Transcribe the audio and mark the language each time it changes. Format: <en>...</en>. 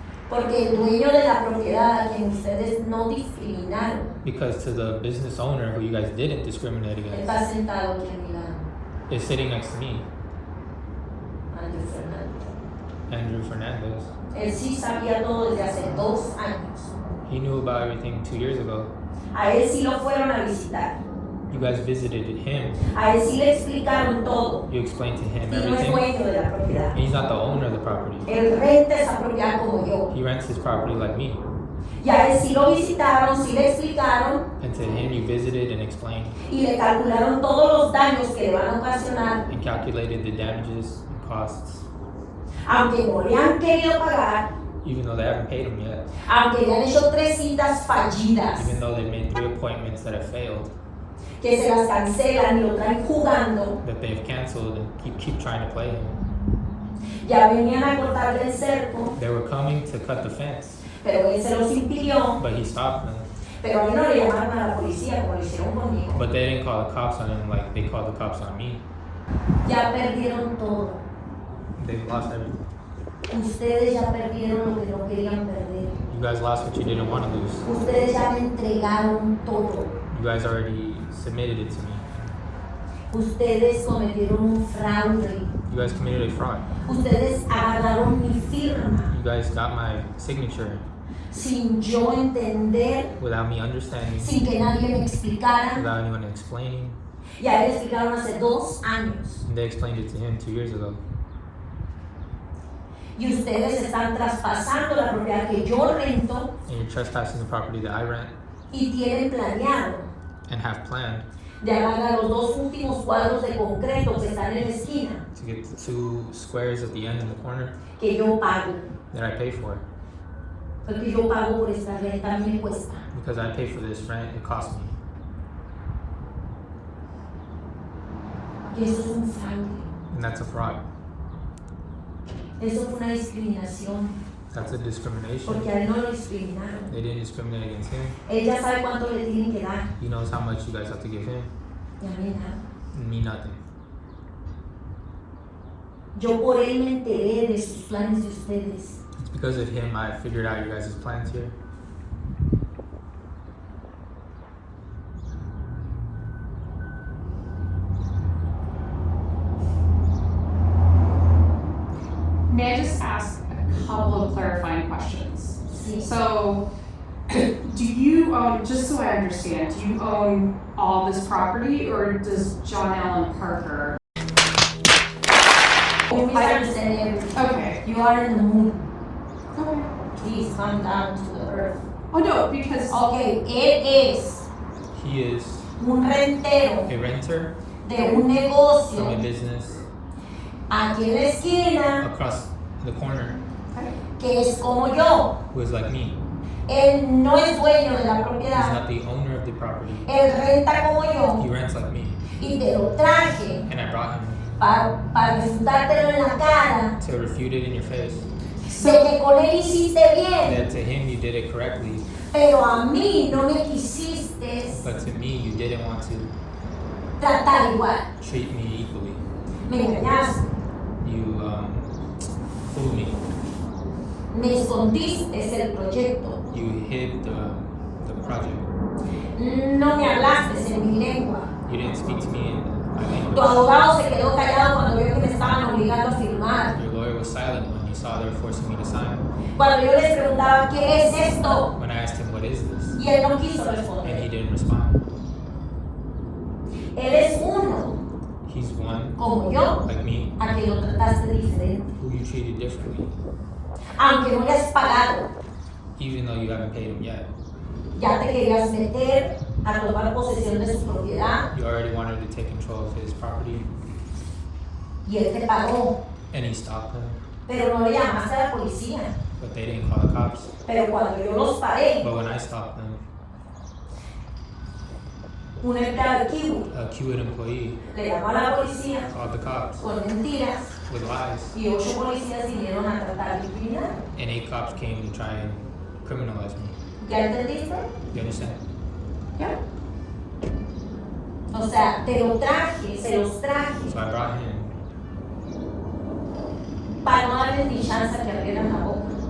<es>Porque el dueño de la propiedad a quien ustedes no discriminaron</es> <en>Because to the business owner who you guys didn't discriminate against</en> <es>está sentado aquí a mi lado,</es> <en>is sitting next to me,</en> <es>Andrew Fernández.</es> <en>Andrew Fernandez.</en> <es>Él sí sabía todo desde hace 2 años.</es> <en>He knew about everything 2 years ago.</en> <es>A él sí lo fueron a visitar.</es> <en>You guys visited him.</en> <es>A él sí le explicaron todo.</es> <en>You explained to him</en> <es>Y no es</es> <en>everything.</en> <es>dueño de la propiedad.</es> <en>And he's not the owner of the property.</en> <es>Él renta esa propiedad como yo.</es> <en>He rents his property like me.</en> <es>Y a él sí lo visitaron, sí le explicaron</es> <en>And to him, you visited and explained</en> <es>y le calcularon todos los daños que le van a ocasionar,</es> <en>and calculated the damages and costs,</en> <es>aunque no le han querido pagar,</es> <en>even though they haven't paid him yet,</en> <es>aunque le han hecho 3 citas fallidas,</es> <en>even though they made 3 appointments that have failed,</en> <es>que se las cancelan y lo traen jugando.</es> <en>that they've canceled and keep trying to play him.</en> <es>Ya venían a cortarle el cerco,</es> <en>They were coming to cut the fence,</en> <es>pero él se los impidió.</es> <en>but he stopped them.</en> <es>Pero a mí no le llamaron a la policía como lo hicieron conmigo.</es> <en>But they didn't call the cops on him like they called the cops on me.</en> <es>Ya perdieron todo.</es> <en>They lost everything.</en> <es>Ustedes ya perdieron lo que no querían perder.</es> <en>You guys lost what you didn't want to lose.</en> <es>Ustedes ya me entregaron todo.</es> <en>You guys already submitted it to me.</en> <es>Ustedes cometieron un fraude.</es> <en>You guys committed a fraud.</en> <es>Ustedes agarraron mi firma</es> <en>You guys got my signature</en> <es>sin yo entender,</es> <en>without me understanding,</en> <es>sin que nadie me explicara.</es> <en>without anyone explaining.</en> <es>Y a él le explicaron hace 2 años.</es> <en>And they explained it to him 2 years ago.</en> <es>Y ustedes están traspasando la propiedad que yo rento</es> <en>And you're trespassing the property that I rent</en> <es>y tienen planeado</es> <en>and have planned</en> <es>de agarrar los 2 últimos cuadros de concreto que están en la esquina,</es> <en>to get the 2 squares at the end in the corner</en> <es>que yo pago.</es> <en>that I pay for.</en> <es>Porque yo pago por esta renta, a mí me cuesta.</es> <en>Because I pay for this rent, it costs me.</en> <es>Y eso es un fraude.</es> <en>And that's a fraud.</en> <es>Eso fue una discriminación.</es> <en>That's a discrimination.</en> <es>Porque a él no lo discriminaron.</es> <en>They didn't discriminate against him.</en> <es>Él ya sabe cuánto le tienen que dar.</es> <en>He knows how much you guys have to give him.</en> <es>Y a mí nada.</es> <en>And me nothing.</en> <es>Yo por él me enteré de sus planes de ustedes.</es> <en>It's because of him I figured out your guys' plans here. May I just ask a couple of clarifying questions?</en> <es>Sí.</es> <en>So, do you own, just so I understand, do you own all this property or does John Allen Parker? I understand everything. Okay. You are in the mood. Okay. Please come down to the earth. Oh no, because</en> <es>Ok, él es</es> <en>He is</en> <es>un rentero</es> <en>a renter</en> <es>de un</es> <en>from a</en> <es>negocio</es> <en>business</en> <es>aquí en la esquina</es> <en>across the corner</en> <es>que es como yo.</es> <en>who is like me.</en> <es>Él no es dueño de la</es> <en>He's</en> <es>propiedad.</es> <en>not the owner of the property.</en> <es>Él renta como</es> <en>He</en> <es>yo.</es> <en>rents like me.</en> <es>Y te lo traje</es> <en>And I brought him</en> <es>para refutártelo en la cara</es> <en>to refute it in your face.</en> <es>de que con él hiciste bien,</es> <en>That to him you did it correctly,</en> <es>pero a mí no me quisiste</es> <en>but to me you didn't want to</en> <es>tratar igual.</es> <en>treat me equally.</en> <es>Me engañaste,</es> <en>You fooled me.</en> <es>me escondiste el proyecto,</es> <en>You hid the project.</en> <es>no me hablaste en mi lengua.</es> <en>You didn't speak to me in my</en> <es>Tu</es> <en>language.</en> <es>abogado se quedó callado cuando vio que me estaban obligando a firmar.</es> <en>Your lawyer was silent when you saw they were forcing me to sign.</en> <es>Cuando yo les preguntaba, ¿qué es esto?</es> <en>When I asked him, what is this?</en> <es>Y él no quiso</es> <en>And he</en> <es>responder.</es> <en>didn't respond.</en> <es>Él es uno,</es> <en>He's one,</en> <es>como yo,</es> <en>like me,</en> <es>a quien lo trataste diferente.</es> <en>who you treated differently.</en> <es>Aunque no le has pagado,</es> <en>Even though you haven't paid him yet.</en> <es>ya te querías meter a tomar posesión de su propiedad</es> <en>You already wanted to take control of his property,</en> <es>y él te pagó.</es> <en>and he stopped him.</en> <es>Pero no le llamaste a la policía.</es> <en>But they didn't call the cops.</en> <es>Pero cuando yo los paré,</es> <en>But when I stopped them,</en> <es>un empleado de Kiwi</es> <en>a Kiwood employee</en> <es>le llamó a la policía</es> <en>called the cops</en> <es>con mentiras</es> <en>with lies,</en> <es>y 8 policías vinieron a tratar de criminal.</es> <en>and 8 cops came to try and criminalize me.</en> <es>¿Ya entendiste?</es> <en>You understand?</en> <es>¿Ya? O sea, te lo traje, se los traje</es> <en>So I brought him</en> <es>para no darles ni chance que abrieran la boca.</es>